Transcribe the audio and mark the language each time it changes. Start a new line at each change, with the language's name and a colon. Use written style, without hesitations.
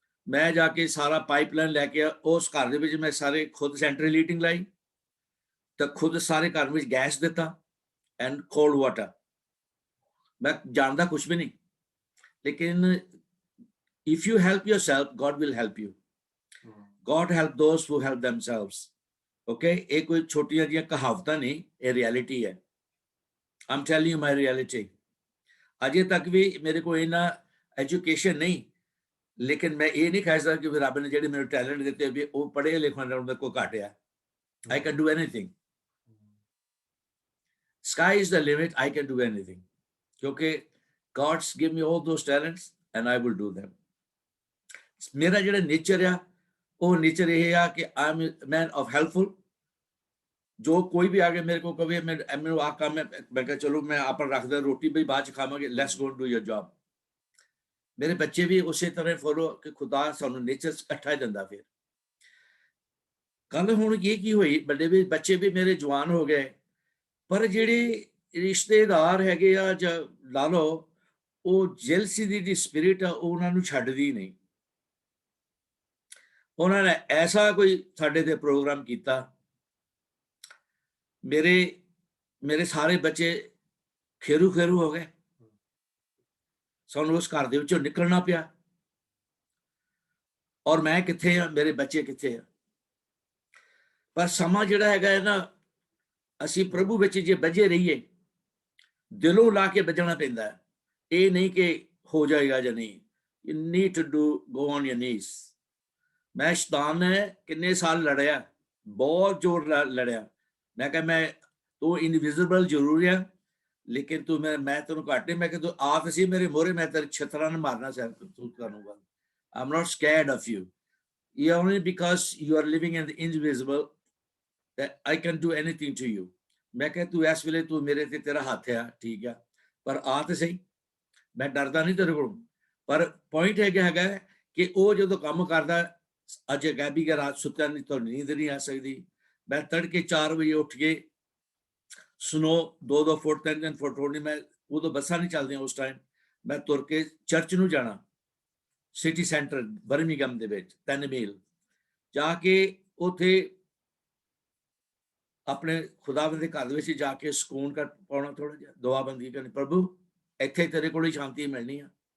Punjabi: ਮੈਂ ਜਾ ਕੇ ਸਾਰਾ ਪਾਈਪਲਾਈਨ ਲੈ ਕੇ ਉਸ ਘਰ ਦੇ ਵਿੱਚ ਮੈਂ ਸਾਰੇ ਖੁਦ ਸੈਂਟਰਲ ਹੀਟਿੰਗ ਲਾਈ, ਤਾਂ ਖੁਦ ਸਾਰੇ ਘਰ ਵਿੱਚ ਗੈਸ ਦਿੱਤਾ
English: And cold water.
Punjabi: ਮੈਂ ਜਾਣਦਾ ਕੁਛ ਵੀ ਨਹੀਂ, ਲੇਕਿਨ
English: If you help yourself, God will help you. God help those who help themselves.
Punjabi: Okay, ਇਹ ਕੋਈ ਛੋਟੀਆਂ ਜਿਹੀਆਂ ਕਹਾਵਤਾਂ ਨਹੀਂ, ਇਹ ਰਿਐਲਿਟੀ ਹੈ।
English: I'm telling you my reality.
Punjabi: ਅਜੇ ਤੱਕ ਵੀ ਮੇਰੇ ਕੋਲ ਇਹਨਾਂ ਐਜੂਕੇਸ਼ਨ ਨਹੀਂ, ਲੇਕਿਨ ਮੈਂ ਇਹ ਨਹੀਂ ਕਹਿ ਸਕਦਾ ਕਿ ਰੱਬ ਨੇ ਜਿਹੜੇ ਮੈਨੂੰ ਟੈਲੈਂਟ ਦਿੱਤੇ ਵੀ ਉਹ ਪੜ੍ਹੇ ਲਿਖਣ ਨਾਲ ਮੇਰੇ ਕੋਲ ਘੱਟ ਆ।
English: I can do anything. Sky is the limit. I can do anything.
Punjabi: ਕਿਉਂਕਿ
English: God's give me all those talents and I will do them.
Punjabi: ਮੇਰਾ ਜਿਹੜਾ ਨੇਚਰ ਆ ਉਹ ਨੇਚਰ ਇਹ ਆ ਕਿ
English: I am a man of helpful.
Punjabi: ਜੋ ਕੋਈ ਵੀ ਆ ਕੇ ਮੇਰੇ ਕੋਲ ਕਵੇ ਮੈਨੂੰ ਆਹ ਕੰਮ ਹੈ, ਮੈਂ ਕਿਹਾ ਚਲੋ ਮੈਂ ਆਪਣਾ ਰੱਖਦਾ, ਰੋਟੀ ਵੀ ਬਾਅਦ ਚ ਖਾਵਾਂਗੇ,
English: Let's go do your job.
Punjabi: ਮੇਰੇ ਬੱਚੇ ਵੀ ਉਸੇ ਤਰ੍ਹਾਂ ਫੋਲੋ ਕਿ ਖੁਦਾ ਸਾਨੂੰ ਨੇਚਰ ਇਕੱਠਾ ਹੀ ਦਿੰਦਾ। ਫਿਰ ਕੱਲ ਹੁਣ ਇਹ ਕੀ ਹੋਈ, ਵੱਡੇ ਵੀ ਬੱਚੇ ਵੀ ਮੇਰੇ ਜਵਾਨ ਹੋ ਗਏ, ਪਰ ਜਿਹੜੇ ਰਿਸ਼ਤੇਦਾਰ ਹੈਗੇ ਆ ਜਾਂ ਲਾ ਲਓ, ਉਹ ਜੈਲਸੀ ਦੀ ਜਿਹੜੀ ਸਪਿਰਿਟ ਆ ਉਹ ਉਹਨਾਂ ਨੂੰ ਛੱਡਦੀ ਨਹੀਂ। ਉਹਨਾਂ ਨੇ ਐਸਾ ਕੋਈ ਸਾਡੇ ਤੇ ਪ੍ਰੋਗਰਾਮ ਕੀਤਾ, ਮੇਰੇ ਸਾਰੇ ਬੱਚੇ ਖੇਰੂ ਹੋ ਗਏ। ਸਾਨੂੰ ਉਸ ਘਰ ਦੇ ਵਿੱਚੋਂ ਨਿਕਲਣਾ ਪਿਆ, ਔਰ ਮੈਂ ਕਿੱਥੇ ਆ, ਮੇਰੇ ਬੱਚੇ ਕਿੱਥੇ ਆ। ਪਰ ਸਮਾਂ ਜਿਹੜਾ ਹੈਗਾ ਨਾ, ਅਸੀਂ ਪ੍ਰਭੂ ਵਿੱਚ ਜੇ ਬੱਝੇ ਰਹੀਏ, ਦਿਲੋਂ ਲਾ ਕੇ ਬੱਝਣਾ ਪੈਂਦਾ। ਇਹ ਨਹੀਂ ਕਿ ਹੋ ਜਾਏਗਾ ਜਾਂ ਨਹੀਂ।
English: You need to go on your knees.
Punjabi: ਮੈਂ ਸ਼ੈਤਾਨ ਨੇ ਕਿੰਨੇ ਸਾਲ ਲੜਿਆ, ਬਹੁਤ ਜ਼ੋਰ ਲੜਿਆ। ਮੈਂ ਕਿਹਾ ਤੂੰ ਇਨਵਿਜ਼ੀਬਲ ਜ਼ਰੂਰ ਆ, ਲੇਕਿਨ ਤੂੰ ਮੈਂ ਤੈਨੂੰ ਘੱਟ ਨਹੀਂ। ਮੈਂ ਕਿਹਾ ਤੂੰ ਆਪ ਸੀ ਮੇਰੇ ਮੋਹਰੇ, ਮੈਂ ਤੇਰੇ ਛਿੱਤਰਾਂ ਨਾਲ ਮਾਰਨਾ ਤੂੰ ਕਰੂੰਗਾ।
English: I'm not scared of you. You're only because you are living in the invisible that I can do anything to you.
Punjabi: ਮੈਂ ਕਿਹਾ ਤੂੰ ਇਸ ਵੇਲੇ ਤੂੰ ਮੇਰੇ ਤੇ ਤੇਰਾ ਹੱਥ ਆ, ਠੀਕ ਆ, ਪਰ ਆ ਤੇ ਸਹੀ, ਮੈਂ ਡਰਦਾ ਨਹੀਂ ਤੇਰੇ ਕੋਲੋਂ। ਪਰ ਪੁਆਇੰਟ ਹੈਗਾ ਕਿ ਉਹ ਜਦੋਂ ਕੰਮ ਕਰਦਾ, ਅੱਜ ਗੈਬੀ ਕੇ ਰਾਤ ਸੁੱਤਿਆ ਨਹੀਂ ਤਾਂ ਨੀਂਦ ਨਹੀਂ ਆ ਸਕਦੀ। ਮੈਂ ਤੜਕੇ 4 ਵਜੇ ਉੱਠ ਕੇ ਸਨੋ 2 ਫੁੱਟ 3 ਫੁੱਟ ਹੋਣੀ, ਮੈਂ ਉਦੋਂ ਬੱਸਾਂ ਨਹੀਂ ਚੱਲਦੀਆਂ ਉਸ ਟਾਈਮ, ਮੈਂ ਤੁਰ ਕੇ ਚਰਚ ਨੂੰ ਜਾਣਾ, ਸਿਟੀ ਸੈਂਟਰ ਬਰਮਿੰਘਮ ਦੇ ਵਿੱਚ 3 ਮੀਲ ਜਾ ਕੇ ਉੱਥੇ ਆਪਣੇ ਖੁਦਾਵੰਦ ਦੇ ਘਰ ਦੇ ਵਿੱਚ ਜਾ ਕੇ ਸਕੂਨ ਪਾਉਣਾ, ਥੋੜਾ ਜਿਹਾ ਦੁਆਬੰਦੀ ਕਰਨੀ, ਪ੍ਰਭੂ ਇੱਥੇ ਤੇਰੇ ਕੋਲ ਹੀ ਸ਼ਾਂਤੀ ਮਿਲਣੀ ਆ।